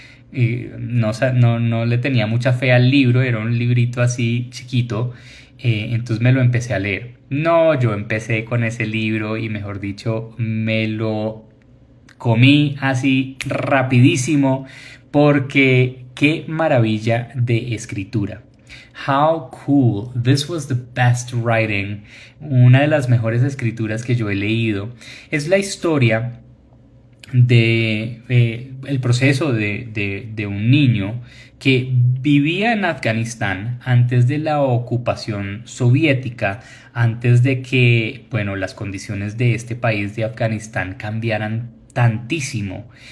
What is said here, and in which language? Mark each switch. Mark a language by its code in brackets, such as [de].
[es] No le tenía mucha fe al libro, era un librito así chiquito. Entonces me lo empecé a leer. No, yo empecé con ese libro y mejor dicho, me lo comí así rapidísimo porque qué maravilla de escritura. [en] How cool. This was the best writing. [es] Una de las mejores escrituras que yo he leído. Es la historia de el proceso de un niño que vivía en Afganistán antes de la ocupación soviética, antes de que, bueno, las condiciones de este país de Afganistán cambiaran tantísimo.